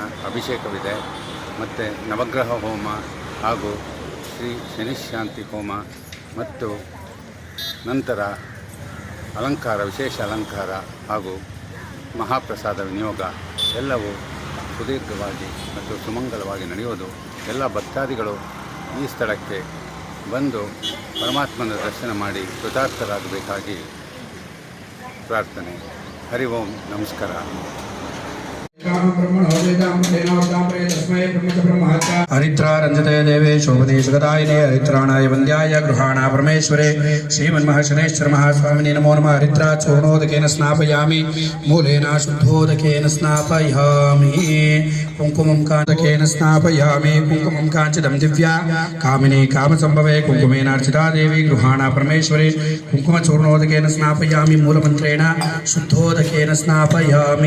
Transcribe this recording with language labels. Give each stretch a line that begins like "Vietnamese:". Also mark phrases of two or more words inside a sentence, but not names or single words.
Kannada: ಅಭಿಷೇಕವಿದೆ ಮತ್ತು ನವಗ್ರಹ ಹೋಮ ಹಾಗೂ ಶ್ರೀ ಶನಿಶಾಂತಿ ಹೋಮ ಮತ್ತು ನಂತರ ಅಲಂಕಾರ, ವಿಶೇಷ ಅಲಂಕಾರ ಹಾಗೂ ಮಹಾಪ್ರಸಾದ ವಿನಿಯೋಗ ಎಲ್ಲವೂ ಸುದೀರ್ಘವಾಗಿ ಮತ್ತು ಸುಮಂಗಲವಾಗಿ ನಡೆಯುವುದು. ಎಲ್ಲ ಭಕ್ತಾದಿಗಳು ಈ ಸ್ಥಳಕ್ಕೆ ಬಂದು ಪರಮಾತ್ಮನ ದರ್ಶನ ಮಾಡಿ ಕೃತಾರ್ಥರಾಗಬೇಕಾಗಿ ಪ್ರಾರ್ಥನೆ. ಹರಿ ಓಂ ನಮಸ್ಕಾರ.
Sanskrit: हरिद्रारंजते देवे शोभदेशगदायिने हरिद्राणाय वन्द्याय गृहाणा परमेश्वरे श्रीमन्महाशनेश्वर महास्वामिने नमो नमः. हरिद्रा चूर्णोदकेन स्नापयामि, मूलेन शुद्धोदकेन स्नापयामि, कुङ्कुमं कान्तकेन स्नापयामि, कुङ्कुमं काञ्चिदं दिव्या कामिनी कामसम्भवे कुङ्कुमेनार्चिता देवी गृहाणा परमेश्वरे कुङ्कुमचूर्णोदकेन स्नापयामि, मूलमन्त्रेण शुद्धोदकेन स्नापयामि.